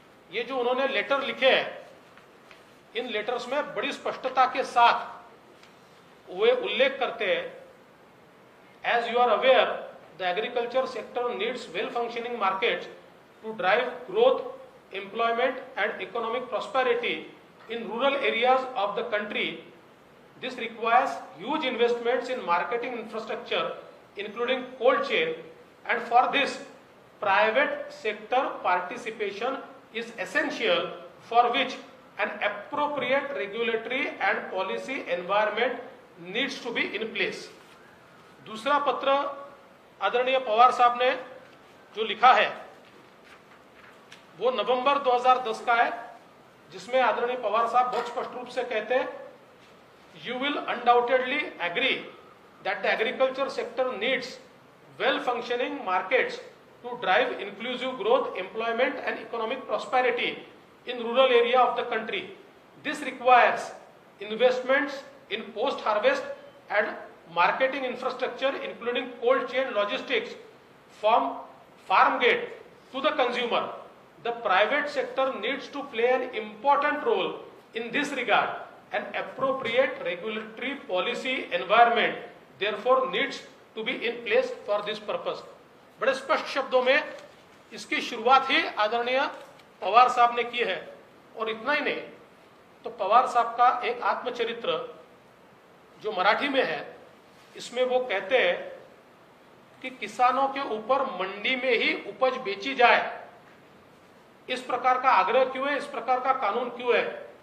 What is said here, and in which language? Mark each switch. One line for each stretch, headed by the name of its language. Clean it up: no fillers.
Hindi: ये जो उन्होंने लेटर लिखे हैं, इन लेटर्स में बड़ी स्पष्टता के साथ वे उल्लेख करते हैं,
English: As you are aware the agriculture sector needs well functioning markets to drive growth, employment and economic prosperity in rural areas of the country. This requires huge investments in marketing infrastructure including cold chain, and for this private sector participation is essential, for which an appropriate regulatory and policy environment needs to be in place.
Hindi: दूसरा पत्र आदरणीय पवार साहब ने जो लिखा है वो नवंबर 2010 का है, जिसमें आदरणीय पवार साहब बहुत स्पष्ट रूप से कहते हैं,
English: You will undoubtedly agree that the agriculture sector needs well functioning markets to drive inclusive growth, employment and economic prosperity in rural area of the country. This requires investments in post harvest and marketing infrastructure including cold chain logistics from farm gate to the consumer. The private sector needs to play an important role in this regard. An appropriate regulatory policy environment therefore needs to be in place for this purpose.
Hindi: बड़े स्पष्ट शब्दों में इसकी शुरुआत ही आदरणीय पवार साहब ने की है। और इतना ही नहीं, तो पवार साहब का एक आत्मचरित्र जो मराठी में है, इसमें वो कहते हैं कि किसानों के ऊपर मंडी में ही उपज बेची जाए, इस प्रकार का आग्रह क्यों है, इस प्रकार का कानून क्यों है।